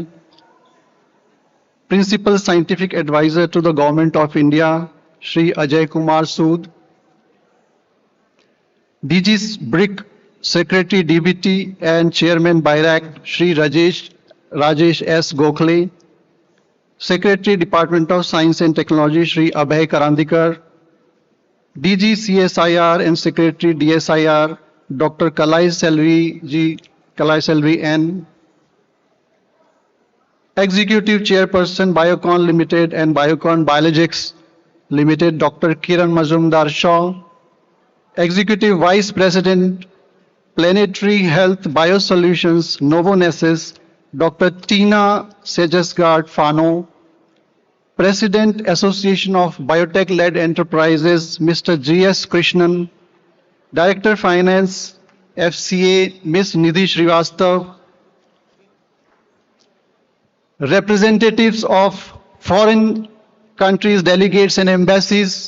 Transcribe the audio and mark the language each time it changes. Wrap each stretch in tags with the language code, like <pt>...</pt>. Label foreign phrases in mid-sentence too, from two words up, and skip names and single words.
<en>Principal Scientific Advisor to the Government of India, Shri Ajay Kumar Sood. DG's BRIC Secretary DBT and Chairman BIRAC, Shri Rajesh S. Gokhale. Secretary Department of Science and Technology, Shri Abhay Karandikar. DG CSIR and Secretary DSIR, Dr. Kalai Selvi N. Executive Chairperson Biocon Limited and Biocon Biologics Limited, Dr. Kiran Mazumdar Shaw. Executive Vice President Planetary Health Biosolutions Novonesis, Dr. Tina Sejasgard Fano. President Association of Biotech-led Enterprises, Mr. G.S. Krishnan. Director Finance, FCA, Ms. Nidhi Srivastav. Representatives of foreign countries, delegates and embassies.</en>